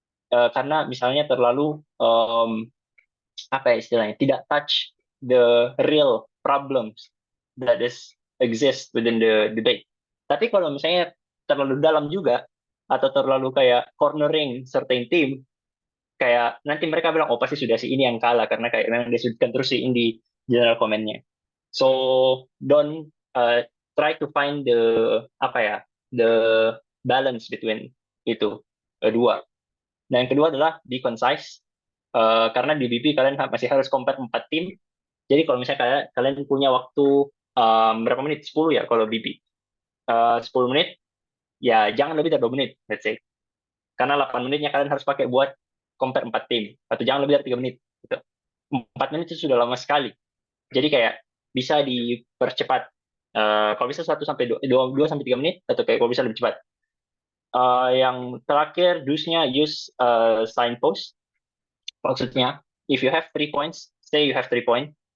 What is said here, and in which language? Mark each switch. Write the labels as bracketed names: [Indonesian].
[Indonesian] Karena misalnya terlalu apa ya istilahnya, tidak touch [English] the real problems that exist within the debate. [Indonesian] Tapi kalau misalnya terlalu dalam juga atau terlalu kayak cornering certain team, kayak nanti mereka bilang oh pasti sudah si ini yang kalah karena kayak memang disudutkan terus si ini di general comment-nya. [English] So don't try to find the apa ya the balance between itu dua. [Indonesian] Dan yang kedua adalah be concise. Karena di BP kalian masih harus compare 4 tim. Jadi kalau misalnya kalian punya waktu berapa menit? 10 ya kalau BP. 10 menit, ya jangan lebih dari 2 menit, let's say. Karena 8 menitnya kalian harus pakai buat compare 4 tim. Atau jangan lebih dari 3 menit. Gitu. 4 menit itu sudah lama sekali. Jadi kayak bisa dipercepat. Kalau bisa 1 sampai 2 sampai 3 menit, atau kayak kalau bisa lebih cepat. Yang terakhir, dusnya use signpost. [English] Maksudnya, if you have 3 points, say you have 3 points.